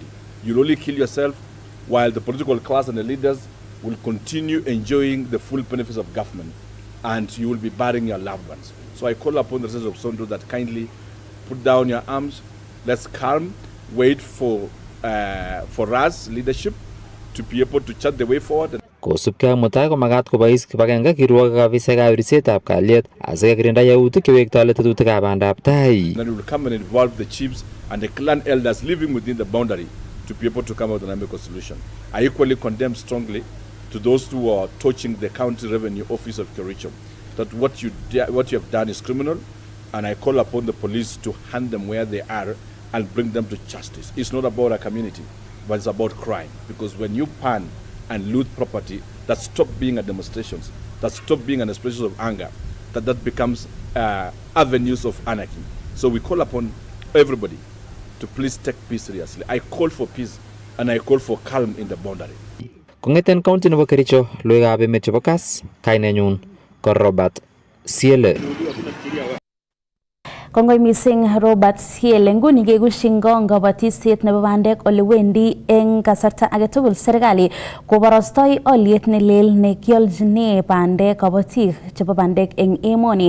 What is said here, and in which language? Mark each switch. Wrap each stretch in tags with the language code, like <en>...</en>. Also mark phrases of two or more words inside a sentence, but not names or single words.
<en>You'll only kill yourself while the political class and the leaders will continue enjoying the full benefits of government, and you will be burying your loved ones. So I call upon the citizens of Sondo that kindly put down your arms. Let's calm, wait for us, leadership, to be able to chart the way forward.</en> <kln>Kosubkei ak mutai komakat kobois kibagenge kirwogik afisaekab ribsetab kalyet asikokirinda yautik chewektoi tetutikab bandab tai.</kln> <en>Then we will come and involve the chiefs and the clan elders living within the boundary to be able to come out with an amicable solution. I equally condemn strongly to those who are touching the county revenue office of Kericho that what you have done is criminal, and I call upon the police to hand them where they are and bring them to justice. It's not about a community, but it's about crime. Because when you pan and loot property, that stop being a demonstrations, that stop being an expression of anger, that becomes avenues of anarchy. So we call upon everybody to please take peace seriously. I call for peace and I call for calm in the boundary.</en> <kln>Kongeten county nebo Kericho, loikab emet chebo Kass, kainenyun ko Robert Siele. Kongoi mising Robert Siele. Nguni kekushingo kabatisiet nebo bandek ole wendi eng kasarta age tugul serikali koborostoi oliet ne lel ne kioljine bandek kabatik chebo bandek eng emoni.</kln>